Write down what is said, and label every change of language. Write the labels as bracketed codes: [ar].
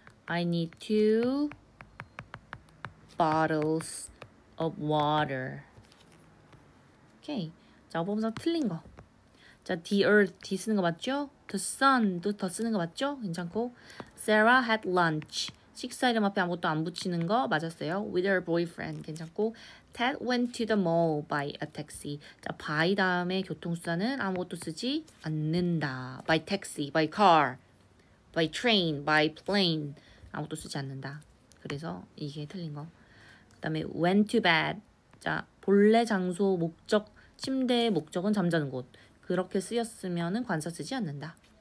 [en] I need 2 bottles of water. [ko] 오케이. 자, 어법상 틀린 거. 자, the earth, D 쓰는 거 맞죠? The sun도 더 쓰는 거 맞죠? [en] 괜찮고. Sarah had lunch. [ko] 식사 이름 앞에 아무것도 안 붙이는 거 맞았어요. [en] With her boyfriend. 괜찮고. Ted went to the mall by a taxi. [ko] 자, by 다음에 교통수단은 아무것도 쓰지 않는다. [en] By taxi, by car, by train, by plane. [ko] 아무것도 쓰지 않는다. 그래서 이게 틀린 거. 그 다음에 [en] went to bed. [ko] 자, 본래 장소, 목적 침대의 목적은 잠자는 곳. 그렇게 쓰였으면은 관사 쓰지 않는다.